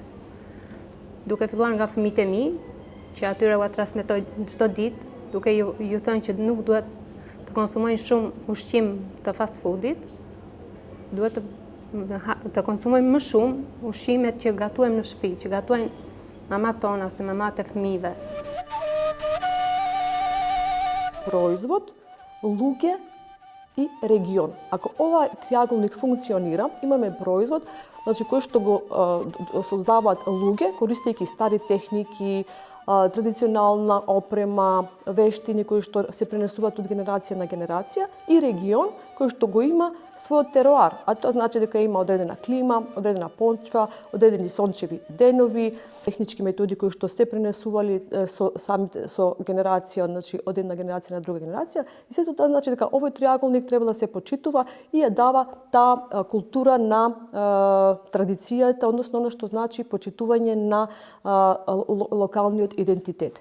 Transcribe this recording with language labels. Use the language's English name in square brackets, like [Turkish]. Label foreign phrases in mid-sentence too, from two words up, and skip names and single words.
[Albanian] Duke filluar nga fëmijët e mi, që atyre ua transmetoj çdo ditë, duke ju thënë që nuk duhet të konsumojnë shumë ushqim të fast foodit, duhet të konsumojnë më shumë ushqimet që gatuajmë në shtëpi, që gatuajnë mamat tona ose mamat e fëmijëve. [Macedonian] Производ, луѓе и регион. Ако овај триангулник функционира, имаме производ, значи кој što go создават луѓе, користејќи стари техники, традиционална опрема, вештини кои што се пренесуваат од генерација на генерација и регион кој што го има својот теруар, а тоа значи дека има одредена клима, одредена почва, одредени сончеви денови, технички методи кои што се пренесували со генерација, значи од една генерација на друга генерација, и сето тоа значи дека овој триаголник треба да се почитува и ја дава таа култура на традицијата, односно оно што значи почитување на локалниот идентитет.